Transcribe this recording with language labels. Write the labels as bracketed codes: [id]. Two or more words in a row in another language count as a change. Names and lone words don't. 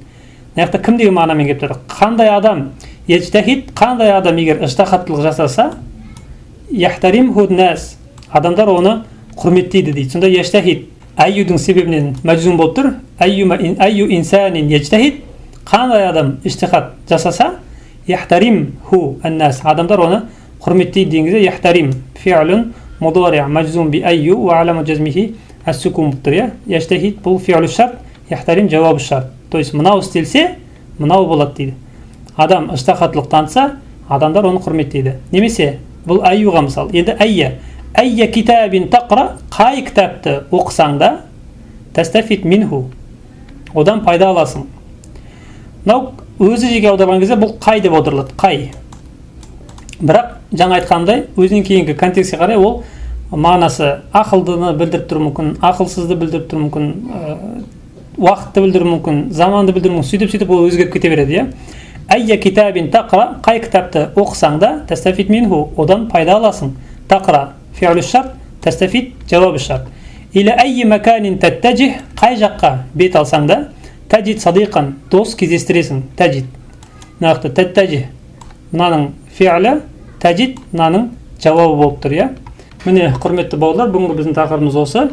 [kk] Яғни кім деген мағынамен келіп тұр? Қандай адам ежтахид, қандай адам егер ыжтахаттылық жасаса, [ar] يحترمه الناس. [kk] Адамдар оны құрметтейді дейді. Сонда ежтахид айюдың себебінен мәжзум болып тұр. [ar] أي إنسان يجتهد, [kk] қандай адам иштихад жасаса, [ar] يحترمه الناس, [kk] адамдар оны құрметтейді дегенде [ar] يحترم فعل مضارع مجزوم بأي وعلامة جزمه السكون [kk] болып тұр. Ежтахид бұл [ar] فعل شرط, [kk] яхтарим жауабы шарт. [ru] То есть [kk] мынау істелсе, мынау болады дейді. Адам иштихадлық танытса, адамдар оны құрметтейді. Немесе бұл айюға мысал. Енді [ar] أي كتاب تقرأ, [kk] қай кітапты оқысаң да [ar] تستفد منه, [kk] одан пайда аласың. Мынау өзі жеке аударған кезде бұл қай деп аударылады, қай. Бірақ жаңа айтқандай өзінен кейінгі контекстке қарай ол мағынасы ақылдыны білдіріп тұруы мүмкін, ақылсызды білдіріп тұруы мүмкін, уақытты білдіруі мүмкін, заманды білдіруі мүмкін, сөйтіп ол өзгеріп кете береді. [ar] أي كتاب تقرأ, [kk] қай кітапты оқысаң да [ar] تستفد منه, [kk] одан пайда аласың. [ar] تقرأ فعل شرط تستفد جواب شرط. [kk] Или [ar] أي مكان تتجه, [kk] қай жаққа бет алсаң да [ar] تجد صديقا, [kk] дос кездестіресің. Таджид. Нақты таттажих. Мынаның фи'лі, таджид мынаның жауабы болып тұр, я. Міне құрметті бауырлар, бүгінгі біздің тақырыбымыз осы.